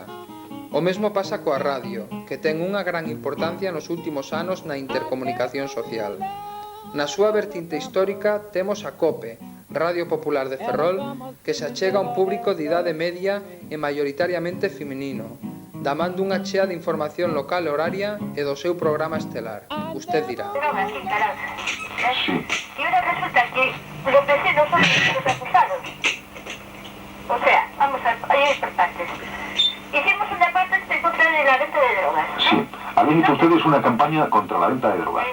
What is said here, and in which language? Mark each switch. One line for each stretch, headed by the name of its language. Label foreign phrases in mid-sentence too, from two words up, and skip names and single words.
Galician: O mesmo pasa coa radio, que ten unha gran importancia nos últimos anos na intercomunicación social. Na súa vertinte histórica temos a COPE, Radio Popular de Ferrol, que se achega a un público de idade media e maioritariamente feminino, damando unha chea de información local e horaria e do seu programa estelar.
Spanish: Usted dirá. Drogas, sin carácter. Y ahora resulta que los vecinos son los acusados. O sea, vamos a ir por partes. Hicimos una parte en contra de la venta de drogas, ¿no? Sí, habían hecho ustedes una campaña contra la venta de drogas.